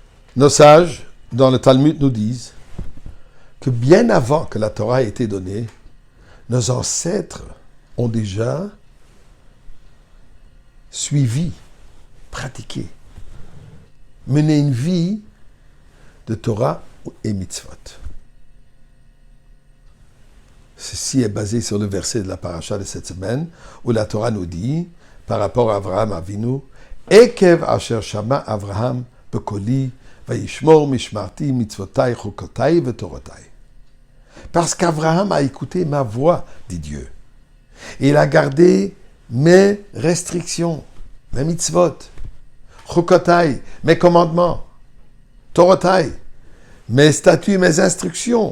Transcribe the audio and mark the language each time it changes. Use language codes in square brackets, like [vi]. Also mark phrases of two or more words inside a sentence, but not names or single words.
[fr] Nos sages, dans le Talmud, nous disent que bien avant que la Torah ait été donnée, nos ancêtres ont déjà suivi, pratiqué, mené une vie de Torah et mitzvot. Ceci est basé sur le verset de la paracha de cette semaine, où la Torah nous dit, par rapport à Avraham Avinu, [he] עקב אשר שמע אברהם בקולי, וישמור משמרתי מצוותי חוקותי ותורותי. [fr] Parce qu'Avraham a écouté ma voix, dit Dieu. Et il a gardé mes restrictions, mes mitzvot, chukotai, mes commandements, torotai, mes statuts, mes instructions.